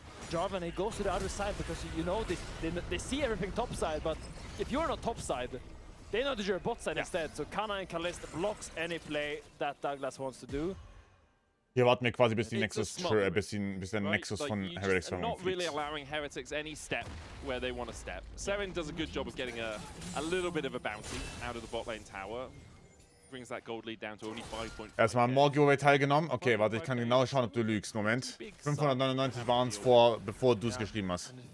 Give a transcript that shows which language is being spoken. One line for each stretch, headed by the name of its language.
English: Jarvan, he goes to the other side because you know they see everything top side, but if you're not top side, they know that you're bot side instead. So Kana and Kalista blocks any play that Douglas wants to do.
German: Hier warten wir quasi bis der Nexus von Heretics
English: not really allowing Heretics any step where they want to step. Seren does a good job of getting a little bit of a bounty out of the bot lane tower. Brings that gold lead down to only 5
German: Erstmal am More-Giveaway teilgenommen. Okay, warte, ich kann genau schauen, ob du lügst. Moment. 599 waren es bevor du es geschrieben hast.